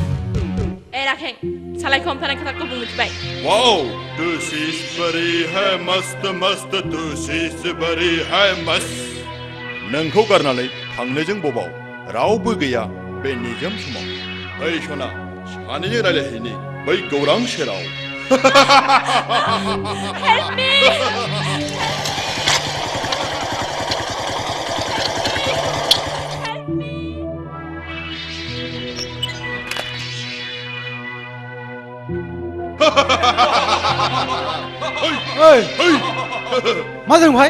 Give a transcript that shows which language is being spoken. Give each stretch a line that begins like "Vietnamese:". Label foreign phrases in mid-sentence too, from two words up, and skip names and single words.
Bodo: Eh Rakheng, सालायखौ हमथानाय खोथाखौ बुंथिबाय
English: wow this is very
Hindi: है मस्त मस्त
English: this is very
Hindi: है मस्त
Bodo: नोंखौ गारनानै थांनोजों बबाव रावबो गैया बे निजोम समाव ओइ सना सानैजों रायलायहैनि बै गौरां सेराव
English: Help me!
Bodo: ओइ मा जादों भाई